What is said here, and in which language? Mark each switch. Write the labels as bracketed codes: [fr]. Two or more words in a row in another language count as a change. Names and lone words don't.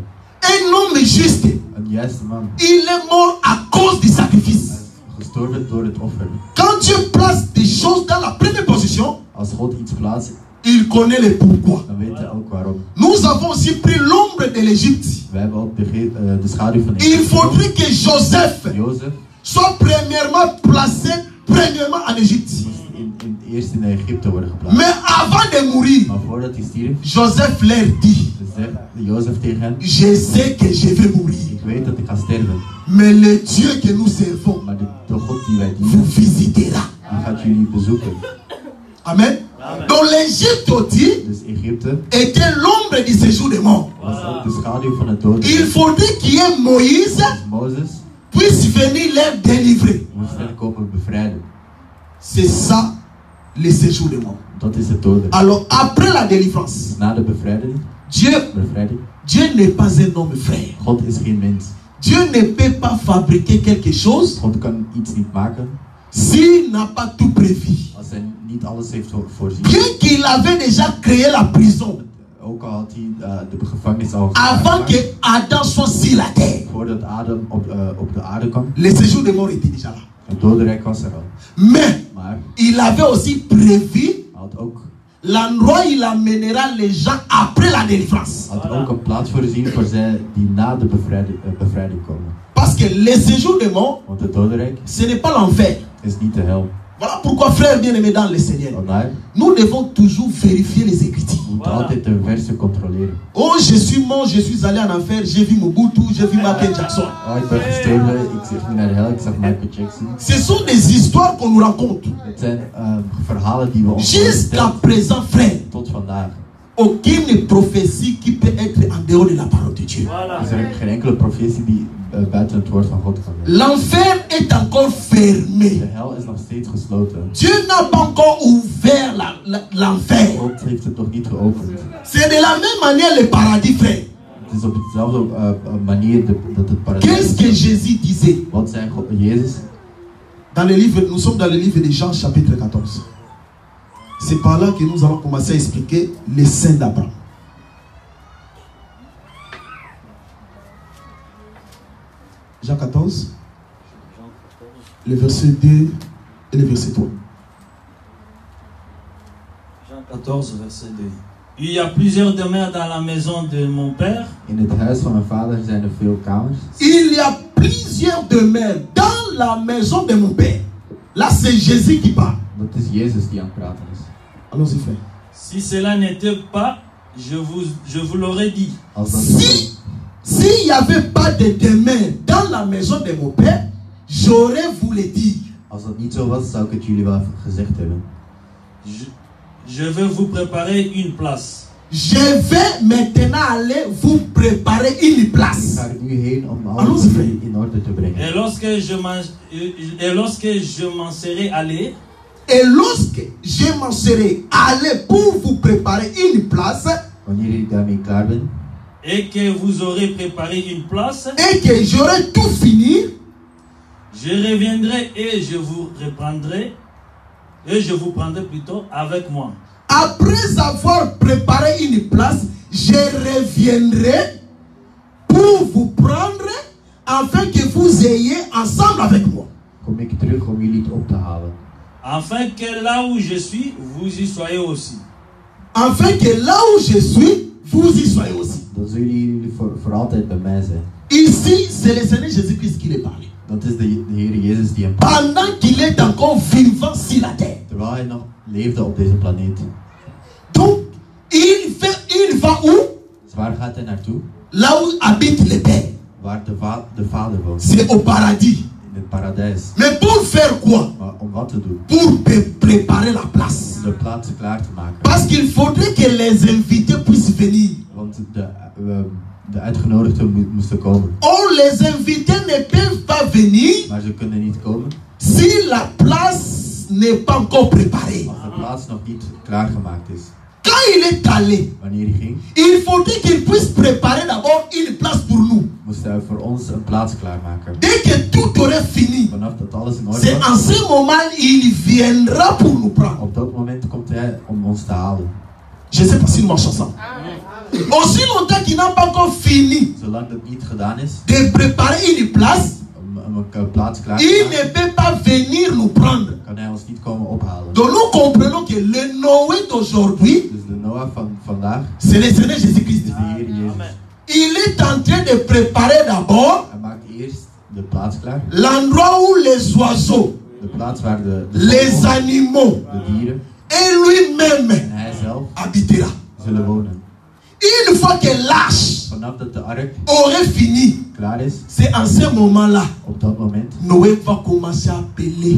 [fr] Un homme juste. [nl] Een juiste man. [fr] Il est mort à cause du sacrifice. [nl] Hij is gestorven door het offer. [fr] Quand Dieu place des choses dans la première position, [nl] Als God iets plaatst, [fr] il connaît le pourquoi. [nl] dan weet hij ook waarom. [fr] Nous avons aussi pris l'ombre de l'Égypte. [nl] We hebben ook de schaduw van [fr] Il [nl] Egypte. [fr] faudrait que Joseph [nl] Jozef [fr] soit premièrement placé en Égypte. [nl] eerst in Egypte worden geplaatst. [fr] Mais avant de mourir, [nl] Maar voordat hij stierf, [fr] Joseph leur dit, [nl] zegt Jozef tegen hen: [fr] je sais que je vais mourir. [nl] ik weet dat ik ga sterven, [fr] Mais le Dieu que nous servons [nl] maar de God die wij [fr] vous [nl] dienen, [fr] visitera. [nl] die gaat jullie bezoeken. [fr] Amen. Donc l'Égypte aussi [nl] Dus Egypte [fr] était l'ombre du séjour des morts. [nl] was ook de schaduw van het dood. [fr] Il faudrait qu'il y ait Moïse [nl] Dus Mozes [fr] puisse venir les délivrer. [nl] moest hen komen bevrijden. [fr] C'est ça le séjour des morts. [nl] Dat is het dood. [fr] Alors après la délivrance, [nl] Na de bevrijding, [fr] Dieu n'est pas un homme frère. [nl] God is geen mens. [fr] Dieu ne peut pas fabriquer quelque chose [nl] God kan iets niet maken [fr] s'il n'a pas tout prévu. [nl] als hij niet alles heeft voorzien. [fr] Bien qu'il avait déjà créé la prison [nl] Ook al had hij de gevangenis al [fr] avant [nl] gemaakt, [fr] que Adam soit sur la terre, [nl] voordat Adam op de aarde kwam. [fr] le séjour des morts était déjà là. [nl] Het dodenrijk was er al. [fr] Mais [nl] Maar [fr] il avait aussi prévu [nl] hij had ook [fr] l'endroit où il amènera les gens après la délivrance. [nl] een plaats voorzien voor zij die na de bevrijding komen. [fr] Parce que le séjour des morts, [nl] Want het dodenrijk [fr] ce n'est pas l'enfer. [nl] is niet de hel. [fr] Voilà pourquoi, frères bien-aimés dans le Seigneur, [nl] Vandaar, [fr] nous devons toujours vérifier les Écritures. [nl] we moeten altijd de versen controleren. [fr] Oh, je suis mort, je suis allé en enfer, j'ai vu Mobutu, j'ai vu Michael Jackson. [nl] Oh, ik ben gestorven, ik ging naar de hel, ik zag Michael Jackson. [fr] Ce sont des histoires qu'on nous raconte. [nl] Het zijn verhalen die we ons [fr] Jusqu'à [nl] vertellen [fr] présent, frère, [nl] tot vandaag. [fr] aucune prophétie qui peut être en dehors de la parole de Dieu. [nl] Is er geen enkele profetie die buiten het woord van God kan zijn. [fr] L'enfer est encore [nl] De [fr] fermé. [nl] hel is nog steeds gesloten. [fr] Dieu n'a pas encore ouvert l'enfer. [nl] God heeft het nog niet geopend. [fr] C'est de la même manière le paradis, frère. [nl] Het is op dezelfde manier dat het paradijs [fr] Qu'est-ce que Jésus disait? [nl] Wat zei Jezus? [fr] Dans le livre, nous sommes dans le livre de Jean chapitre 14. C'est par là que nous allons commencer à expliquer les saints d'Abraham. Jean 14, le verset 2 et le verset 3. Jean 14, verset 2. Il y a plusieurs demeures dans la maison de mon père. [nl] In het huis van mijn vader zijn er veel kamers. [fr] Il y a plusieurs demeures dans la maison de mon père. Là, c'est Jésus qui parle. [nl] Dat is Jezus die aan het praten is. [fr] Allons-y, frère. Si cela n'était pas, je vous l'aurais dit. [nl] Als dat [fr] S'il n'y avait pas de demeure dans la maison de mon père, j'aurais vous le dire. [nl] Als dat niet zo was, zou ik het jullie wel gezegd hebben. [fr] Je vais vous préparer une place. Je vais maintenant aller vous préparer une [nl] Ik [fr] place. [nl] ga er nu heen om [fr] Allons, [nl] alles [fr] frère. [nl] in orde te brengen. [fr] Et lorsque je m'en serai allé, Et lorsque je m'en serai allé pour vous préparer une place, [nl] Wanneer ik daarmee klaar ben [fr] et que vous aurez préparé une place, et que j'aurai tout fini, je reviendrai et je vous reprendrai, et je vous prendrai plutôt avec moi. après avoir préparé une place, je reviendrai pour vous prendre afin que vous ayez ensemble avec moi. [nl] kom ik terug om jullie op te halen. [fr] Afin que là où je suis, vous y soyez aussi. Afin que là où je suis, vous y soyez aussi. [nl] Dan zullen jullie voor altijd bij mij zijn. [fr] Ici, c'est le Seigneur Jésus-Christ qui les parle. [nl] Dat is de Heer Jezus die hem praat. [fr] Pendant qu'il est encore vivant sur la terre. [nl] Terwijl hij nog leefde op deze planeet. [fr] Donc, il va où? [nl] Dus waar gaat hij naartoe? [fr] Là où habite le Père. [nl] Waar de Vader woont. [fr] C'est au paradis. [nl] In het paradijs. [fr] Mais pour faire quoi? [nl] Maar om wat te doen? [fr] Pour préparer la place. [nl] Om de plaatsen klaar te maken. [fr] Parce qu'il faudrait que les invités puissent venir. [nl] Want de uitgenodigden moesten komen. [fr] Or, les invités ne peuvent pas venir [nl] Maar ze kunnen niet komen [fr] si la place n'est pas encore préparée. [nl] als de plaats nog niet klaargemaakt is. [fr] Quand il est allé, [nl] Wanneer hij ging, [fr] il faudrait qu'il puisse préparer d'abord une place pour nous. [nl] moest hij voor ons een plaats klaarmaken. [fr] Dès que tout aurait fini, [nl] Vanaf dat alles in orde [fr] c'est [nl] was, [fr] en ce moment il viendra pour nous prendre. [nl] op dat moment komt hij om ons te halen. [fr] Je ne sais pas si nous marchons ensemble. Aussi longtemps qu'il n'a pas encore fini [nl] Zolang dat niet gedaan is, [fr] de préparer une place, [nl] om een plaats klaar te [fr] il [nl] maken, [fr] ne peut pas venir nous prendre. [nl] kan hij ons niet komen ophalen. [fr] Donc nous comprenons que le Noé d'aujourd'hui, [nl] Dus de Noah van vandaag [fr] c'est le Seigneur Jésus-Christ. [nl] is de Heer Jezus. [fr] Il est en train de préparer d'abord [nl] Hij maakt eerst de plaats klaar. [fr] l'endroit où les oiseaux, [nl] De plaats waar de [fr] les [nl] vogels, [fr] animaux [nl] de dieren [fr] et lui-même [nl] en hij zelf [fr] habitera. [nl] zullen wonen. [fr] Une fois que l'arche [nl] Vanaf dat de ark [fr] aurait fini, [nl] klaar is, [fr] c'est en ce moment-là, [nl] op dat moment [fr] Noé va commencer à appeler